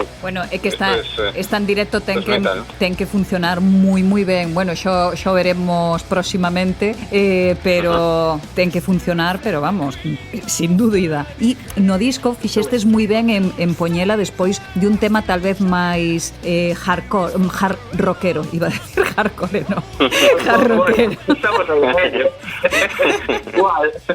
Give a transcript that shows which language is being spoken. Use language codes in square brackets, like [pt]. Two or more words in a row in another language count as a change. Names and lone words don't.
[gl] Bueno, é que está en directo, ten que funcionar moi ben. Bueno, xo veremos próximamente, pero ten que funcionar, pero vamos, sin dúbida. E no disco fixestes moi ben en poñela despois de un tema tal vez máis hardcore, hard rockero, iba a decir hardcore, no. Hard rockero. [es] Estamos en ello. Igual.